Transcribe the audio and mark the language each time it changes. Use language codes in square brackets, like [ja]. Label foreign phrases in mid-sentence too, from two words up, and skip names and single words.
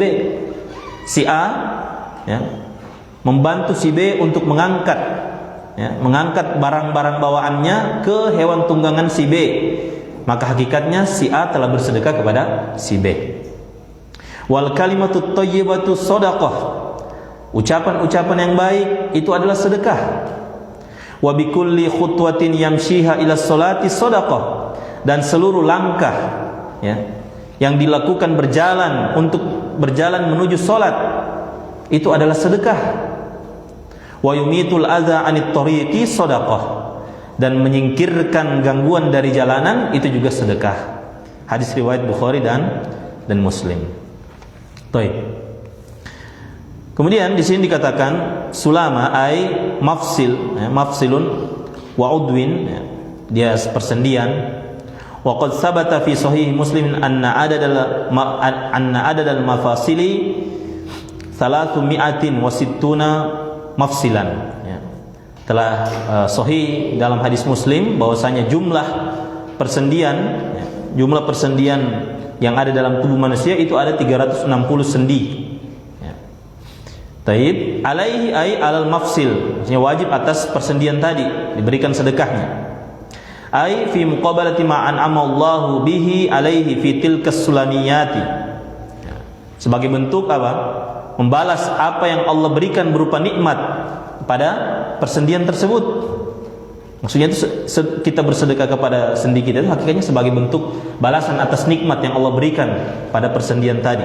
[id] Si A membantu si B untuk mengangkat barang-barang bawaannya ke hewan tunggangan si B, maka hakikatnya si A telah bersedekah kepada si B. [ar] والكلمة الطيبة صدقة, [id] ucapan-ucapan yang baik itu adalah sedekah. [ar] وبكل خطوة يمشيها إلى الصلاة صدقة, [id] dan seluruh langkah yang dilakukan berjalan menuju salat itu adalah sedekah. [ar] ويميط الأذى عن الطريق صدقة, [id] dan menyingkirkan gangguan dari jalanan itu juga sedekah. Hadis riwayat Bukhari dan Muslim. Baik. Kemudian di sini dikatakan [ar] السلامى أي مفصل وعضو, [id] dia persendian. [ar] وقد ثبت في صحيح مسلم أن عدد المفاصل 360 مفصلا. [id] Telah sahih dalam hadis Muslim bahwasanya jumlah persendian yang ada dalam tubuh manusia itu ada 360 sendi. [ar] طيب عليه أي على المفصل, [id] maksudnya wajib atas persendian tadi diberikan sedekahnya. [ar] أي في مقابلة ما أنعم الله به عليه في تلك السلاميات, [id] sebagai bentuk apa? Membalas apa yang Allah berikan berupa nikmat pada persendian tersebut. Maksudnya itu kita bersedekah kepada sendi kita itu hakikatnya sebagai bentuk balasan atas nikmat yang Allah berikan pada persendian tadi.